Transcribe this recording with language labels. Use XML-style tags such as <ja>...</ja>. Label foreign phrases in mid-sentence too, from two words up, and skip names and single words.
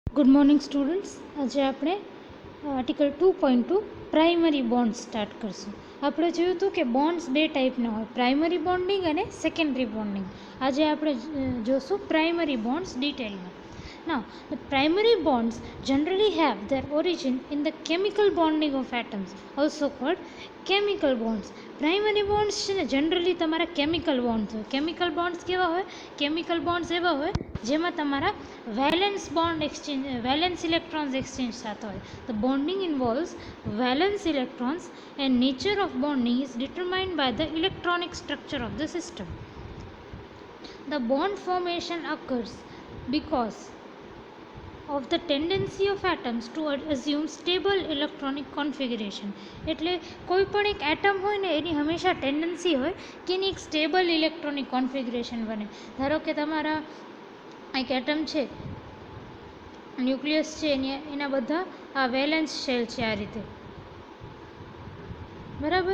<en>good morning students.</en> <gu>આજે આપણે આર્ટિકલ 2.2</gu> <en>primary bond</en> <gu>સ્ટાર્ટ કરશું. આપણે જોયું હતું કે બોન્ડ્સ બે ટાઈપના હોય,</gu> <en>primary bonding</en> <gu>અને</gu> <en>secondary bonding.</en> <gu>આજે આપણે જોશું</gu> <en>primary bonds</en> <gu>ડિટેલમાં.</gu> <en>Now, the primary bonds generally have their origin in the chemical bonding of atoms, also called chemical bonds. primary bonds</en> <gu>છે ને જનરલી તમારા</gu> <en>chemical bonds</en> <gu>હોય.</gu> <en>chemical bonds</en> <gu>કેવા હોય?</gu> <en>chemical bonds</en> <gu>એવા હોય જેમાં તમારા</gu> <en>valence electrons</en> <gu>એક્સચેન્જ થતા હોય.</gu> <en>The bonding involves valence electrons and nature of bonding is determined by the electronic structure of the system. The bond formation occurs because of the tendency of atoms to assume stable electronic configuration.</en> <gu>એટલે કોઈ પણ એક એટમ હોય ને એની હંમેશા ટેન્ડન્સી હોય કે એની એક</gu> <en>stable electronic configuration</en> <gu>બને. ધારો કે તમારા એક એટમ છે, ન્યુક્લિયસ છે, એના બધા આ</gu> <en>valence shell</en> <gu>છે આ રીતે, બરાબર.</gu>